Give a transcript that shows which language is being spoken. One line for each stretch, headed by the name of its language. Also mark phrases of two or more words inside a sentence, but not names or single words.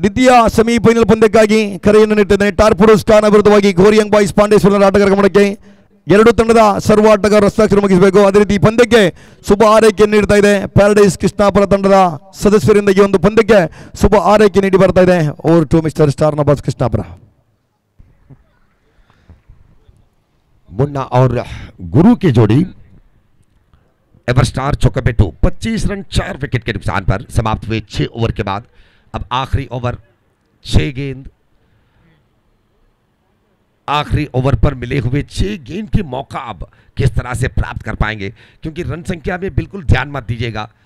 Kannada: ದ್ವಿತೀಯ ಸೆಮಿಫೈನಲ್ ಪಂದ್ಯಕ್ಕಾಗಿ ಕರೆಯನ್ನು ನೀಡುತ್ತಿದ್ದಾನೆ. ಟಾರ್ಪೆಡೋಸ್ ಕಾನ್ಹಾ ವಿರುದ್ಧವಾಗಿ ಗೋರಿ ಯಂಗ್ ಬಾಯ್ಸ್ ಪಾಂಡೇಶ್ವರ ಆಟಗಾರ ಗಮನಕ್ಕೆ ಎರಡು ತಂಡದ ಸರ್ವ ಆಟಗಾರರು ಹಸ್ತಾಕ್ಷರ ಮುಗಿಸಬೇಕು. ಅದೇ ರೀತಿ ಪಂದ್ಯಕ್ಕೆ ಶುಭ ಆರೈಕೆ ನೀಡ್ತಾ ಇದೆ ಪ್ಯಾರಡೈಸ್ ಕೃಷ್ಣಾಪುರ ತಂಡದ ಸದಸ್ಯರಿಂದ ಈ ಒಂದು ಪಂದ್ಯಕ್ಕೆ ಶುಭ ಆರೈಕೆ ನೀಡಿ ಬರ್ತಾ ಇದೆ.
English: Over to Mister Star ನವಾಜ್ ಕೃಷ್ಣಾಪುರ.
Hindi: मुन्ना और गुरु की जोड़ी एवरस्टार चौकाबेटू 25 रन 4 विकेट के नुकसान पर समाप्त हुए 6 ओवर के बाद अब आखिरी ओवर 6 गेंद, आखिरी ओवर पर मिले हुए 6 गेंद की मौका अब किस तरह से प्राप्त कर पाएंगे, क्योंकि रन संख्या में बिल्कुल ध्यान मत दीजिएगा।